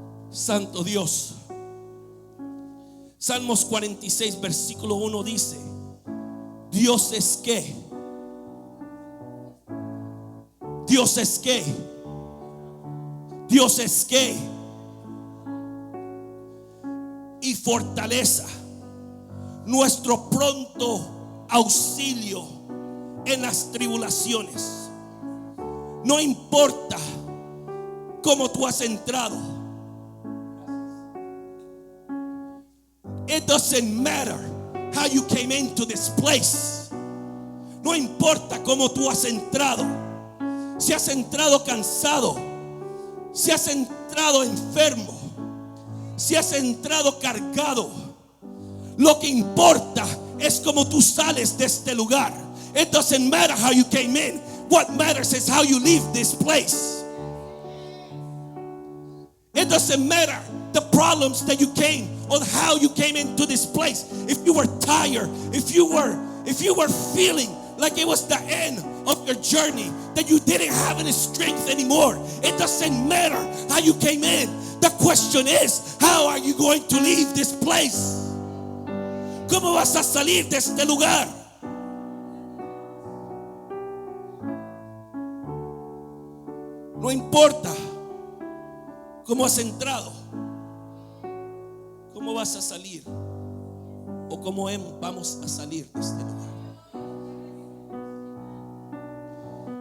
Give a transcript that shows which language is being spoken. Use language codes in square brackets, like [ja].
[es] Santo Dios. Salmos 46 versículo 1 dice: Dios es que, Dios es que, Dios es que, y fortaleza, nuestro pronto auxilio en las tribulaciones. No importa cómo tú has entrado. [en] It doesn't matter how you came into this place. [es] No importa cómo tú has entrado. Si has entrado cansado, si has entrado enfermo, si has entrado cargado, lo que importa es cómo tú sales de este lugar. [en] It doesn't matter how you came in. What matters is how you leave this place. It doesn't matter the problems that you came or how you came into this place. If you were tired, if you were feeling like it was the end of your journey, that you didn't have any strength anymore, it doesn't matter how you came in. The question is, how are you going to leave this place? [es] ¿Cómo vas a salir de este lugar? No importa cómo has entrado, cómo vas a salir o cómo vamos a salir de este lugar.